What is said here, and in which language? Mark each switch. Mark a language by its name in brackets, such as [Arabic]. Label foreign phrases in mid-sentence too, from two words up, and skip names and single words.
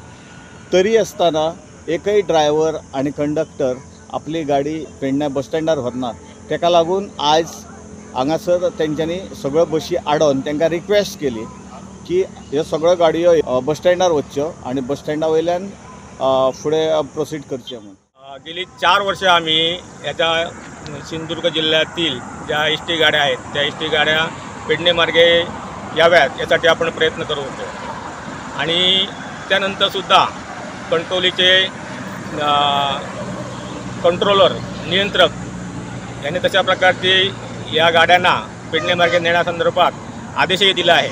[Konkani] तरी आसतना एकय ड्रायव्हर आनी कंडक्टर आपली गाडी पेडण्या बस स्टँडार व्हरनात। ताका लागून आयज हांगासर तेंच्यांनी सगळ्यो बशी आडोवन तांकां रिक्वेस्ट केली की ह्यो सगळ्यो गाडयो बस स्टँडार वच्च्यो आनी बस स्टँडा वयल्यान फुडें प्रोसीड करचें म्हणून। [Marathi] गेली 4 वर्षे आम्ही याच्या सिंधुदुर्ग जिल्ह्यातील ज्या एस टी गाड्या आहेत त्या एस टी गाड्या पेडणे मार्गे याव्यात यासाठी आपण प्रयत्न करत होतो आणि त्यानंतरसुद्धा कंट्रोलीचे कंट्रोलर, नियंत्रक यांनी तशा प्रकारचे या गाड्यांना पेडणे मार्गे नेण्यासंदर्भात आदेशही दिला आहे।